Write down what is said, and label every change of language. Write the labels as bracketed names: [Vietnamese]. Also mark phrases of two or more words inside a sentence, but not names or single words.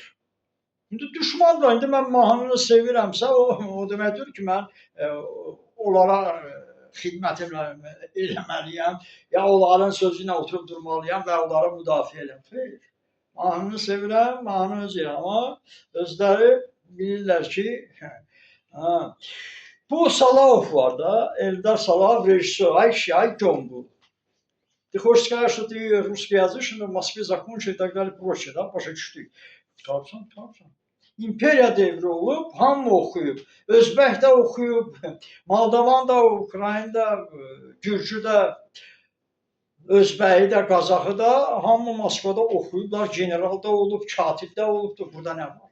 [Azerbaijani] İndi düşmandırlar, indi mən mahnını sevirəmsə, o deməkdir ki, mən onlara xidmət eləməliyəm, ya onların sözü ilə oturub durmalıyam və onlara müdafiə edəm. Xeyr, mahnını sevirəm, mahnı öz yerə, amma özləri bilirlər ki, bu Salaov var da, Eldar Salaov, rejissor, ay Gombu. [Russian] Ты хочешь сказать, что ты русскоязычный, в Москве закончил и так далее, прочее, да, [Azerbaijani] başa düşdük. Tapsan. İmperiya devri olub, hamı oxuyub, Özbək də oxuyub, Moldovan da, Ukrayna da, Gürcü də, Özbəyi də, Qazaxı da, hamı Moskvada oxuyublar, general da olub, katib də olubdur, burada nə var?